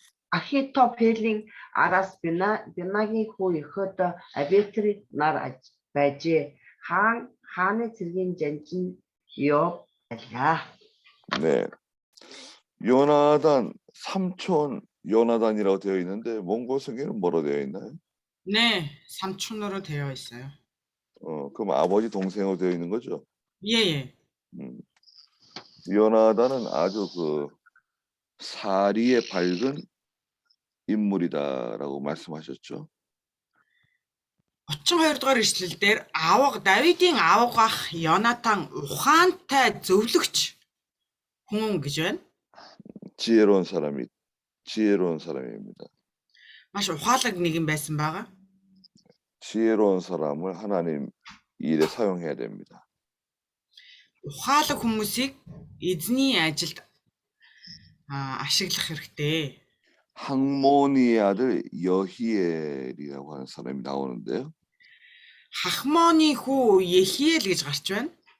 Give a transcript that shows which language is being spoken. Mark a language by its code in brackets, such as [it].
[mn] Ахитофелийн араас Бинагийн хүү Ехөдө Абетри нар байжээ. хааны цэргийн жанжин Йоб байлаа. [ko] 네. 요나단 삼촌 요나단이라고 되어 있는데 몽골 성경에는 뭐로 되어 있나요? 네, 삼촌으로 되어 있어요. 그럼 아버지 동생으로 되어 있는 거죠? 예. 요나단은 아주 사리에 밝은 인물이다라고 말씀하셨죠. [mn] 32 дугаар ишлэл дээр Давидын аавгах Йонатан ухаантай зөвлөгч хүн гэж байна. [ko] 지혜로운 사람입니다. [mn] Маш ухаалаг нэгэн байсан байгаа. [ko] 지혜로운 사람을 하나님 일에 사용해야 됩니다. [mn] Ухаалаг хүмүүсийг эзний ажилд ашиглах хэрэгтэй. [ko] 학모니의 아들 여히엘이라고 하는 사람이 나오는데요. [mn] Хахмоны хүү Ехиэл гэж гарч байна.